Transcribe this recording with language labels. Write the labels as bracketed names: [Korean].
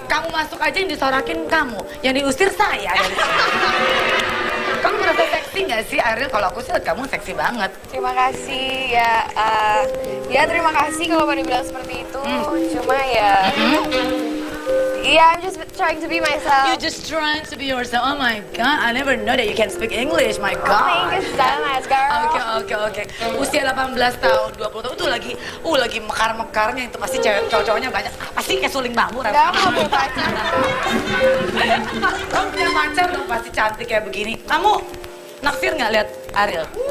[Indonesian] masuk aja yang disorakin kamu, yang diusir saya dari sini. Kamu merasa seksi nggak sih, Ariel? Kalau aku sih lihat kamu seksi banget. Terima kasih ya, ya terima kasih kalau pada bilang seperti itu. Cuma ya, [English] I'm just trying to be myself. You just trying to be yourself. Oh my God, I never know that you can speak English. My Thank God. you so much, girl. [Indonesian] Oke. Usia 18 tahun, 20 tahun itu lagi mekar-mekarnya itu pasti cowok-cowoknya banyak. Pasti kayak suling bambu. Gak mau punya pacar. Kamu punya pacar dong pasti cantik kayak begini. Kamu naksir nggak lihat Ariel?